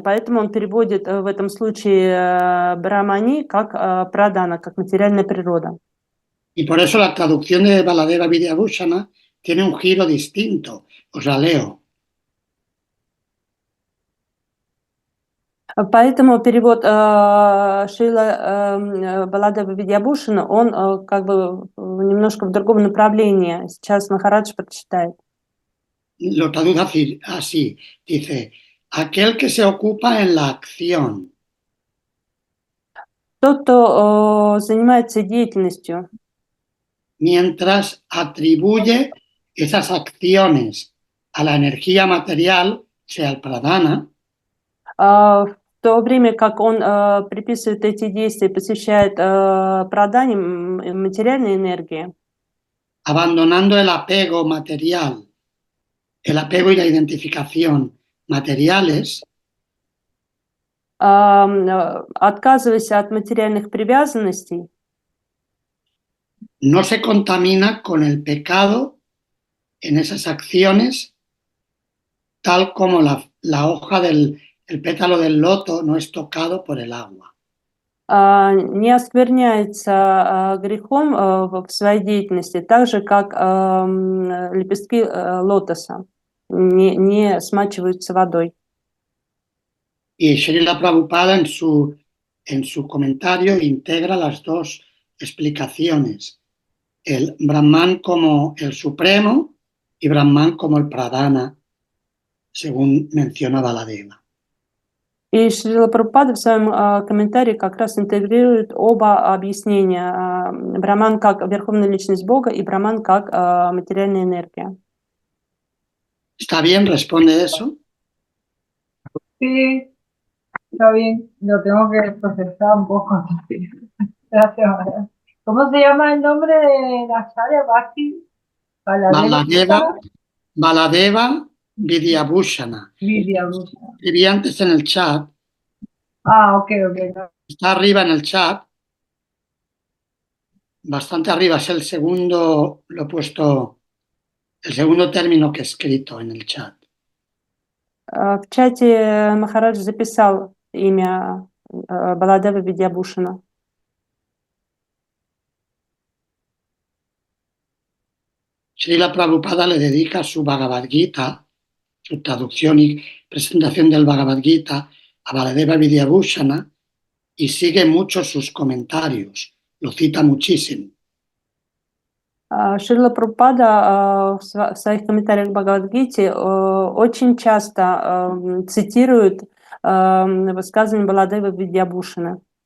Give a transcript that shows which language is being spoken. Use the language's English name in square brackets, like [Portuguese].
[Russian] Поэтому он переводит в этом случае брамани как прадана, как материальная природа. [Spanish] Y por eso la traducción de Baladeva Vidyabhushana tiene un giro distinto. Os la leo. [Russian] Поэтому перевод Шрила Баладева Видьябхушана, он как бы немножко в другом направлении. Сейчас Махарадж прочитает. [Spanish] Lo traduce así, dice, aquel que se ocupa en la acción. [Russian] Тот, кто занимается деятельностью. [Spanish] Mientras atribuye esas acciones a la energía material, sea el pradana, [Russian] В то время как он приписывает эти действия, посвящает прадане материальной энергии, [Spanish] abandonando el apego material, el apego y la identificación materiales, [Russian] отказываясь от материальных привязанностей, [Spanish] no se contamina con el pecado en esas acciones, tal como la hoja del pétalo del loto no es tocado por el agua. [Russian] не оскверняется грехом в своей деятельности, так же, как лепестки лотоса не смачиваются водой. [Spanish] Y Srila Prabhupada en su comentario integra las dos explicaciones, el Brahman como el Supremo y Brahman como el Pradana, según menciona Baladeva. [Russian] И Шрила Прабхупада в своем комментарии как раз интегрирует оба объяснения. Браман как верховная личность Бога и Браман как материальная энергия. [Spanish] ¿Está bien? ¿Responde eso? Sí, está bien, lo tengo que procesar un poco. Gracias, Maharaj. ¿Cómo se llama el nombre de la Acharya? Bhakti Baladeva Baladeva, Baladeva Vidyabhushana. Vidyabhushana. Escribí antes en el chat, Ah, ok, ok. está arriba en el chat, bastante arriba, es el segundo, lo he puesto, el segundo término que he escrito en el chat. [Russian] В чате Махарадж записал имя Баладева Видьябушина. [Spanish] Srila Prabhupada le dedica su Bhagavad Gita, su traducción y presentación del Bhagavad Gita a Baladeva Vidyabhushana y sigue mucho sus comentarios, lo cita muchísimo. [Russian] Шрила Прабхупада в своих комментариях к Бхагавад-гите очень часто цитирует высказывания Баладева Видьябушина.